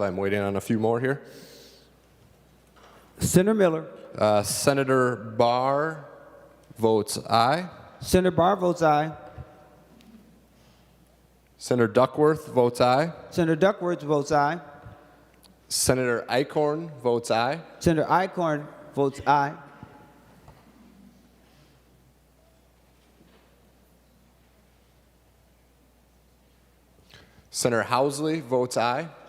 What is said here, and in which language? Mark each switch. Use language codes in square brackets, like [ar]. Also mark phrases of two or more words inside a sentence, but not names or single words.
[en] I'm waiting on a few more here. Senator Miller. Senator Barr votes aye. Senator Barr votes aye. Senator Duckworth votes aye. Senator Duckworth votes aye. Senator Eichhorn votes aye. Senator Eichhorn votes aye. Senator Housley votes aye.